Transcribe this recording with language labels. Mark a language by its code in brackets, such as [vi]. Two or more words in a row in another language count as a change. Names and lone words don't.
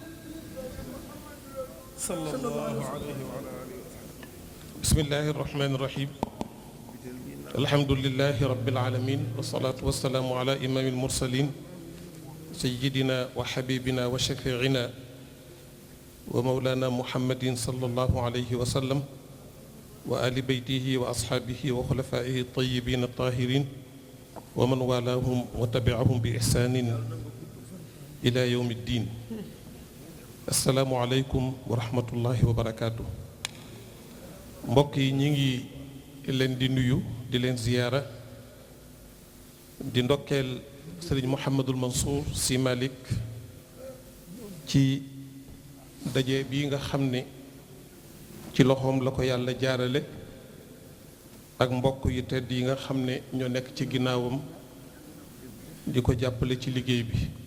[ar] صلى الله عليه وعلى آله بسم الله الرحمن الرحيم الحمد لله رب العالمين والصلاة والسلام على إمام المرسلين سيدنا وحبيبنا وشفيعنا ومولانا محمد صلى الله عليه وسلم وآل بيته وأصحابه وخلفائه الطيبين الطاهرين ومن والاهم وتبعهم بإحسان إلى يوم الدين. السلام عليكم ورحمة الله وبركاته. [wo] mbokk yi ñi ngi leen di nuyu di leen ziyaara di ndokkeel Sëriñ Mouhamadul Mansour Sy Malick ci daje bi nga xam ne ci loxoom la ko yàlla jaarale ak mbokk yu tedd yi nga xam ne ñoo nekk ci ginnaawam di ko jàppale ci liggéey bi